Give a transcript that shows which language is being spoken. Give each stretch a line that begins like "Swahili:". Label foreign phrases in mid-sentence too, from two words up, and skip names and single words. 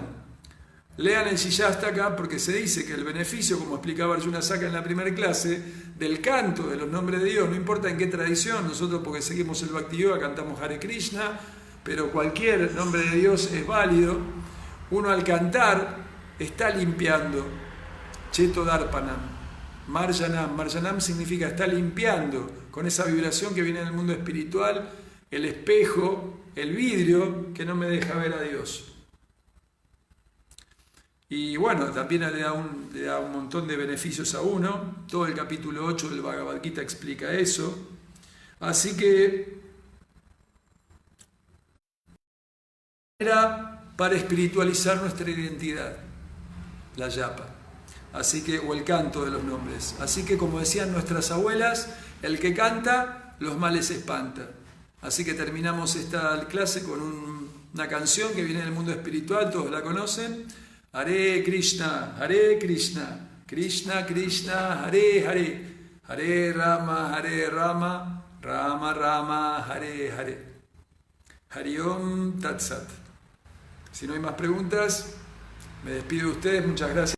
Spanish: Lean el Shiyastaka porque se dice que el beneficio, como explicaba Arjuna Saka en la primera clase, del canto de los nombres de Dios, no importa en qué tradición, nosotros porque seguimos el Bhakti Yoga cantamos Hare Krishna, pero cualquier nombre de Dios es válido. Uno al cantar está limpiando.
Sanskrit: चेतो दर्पण मार्जनम्.
Spanish: Marjanam significa está limpiando con esa vibración que viene del mundo espiritual, el espejo, el vidrio que no me deja ver a Dios. Y bueno, también le da un montón de beneficios a uno. Todo el capítulo 8 del Bhagavad Gita explica eso. Así que era para espiritualizar nuestra identidad. La yapa, así que, o el canto de los nombres. Así que, como decían nuestras abuelas, el que canta, los males espanta. Así que terminamos esta clase con una canción que viene del mundo espiritual, todos la conocen. Hare Krishna, Krishna Krishna, Hare Hare, Hare Rama, Rama Rama, Hare Hare.
Sanskrit: हरि ॐ तत् सत्.
Spanish: Si no hay más preguntas, me despido de ustedes, muchas gracias.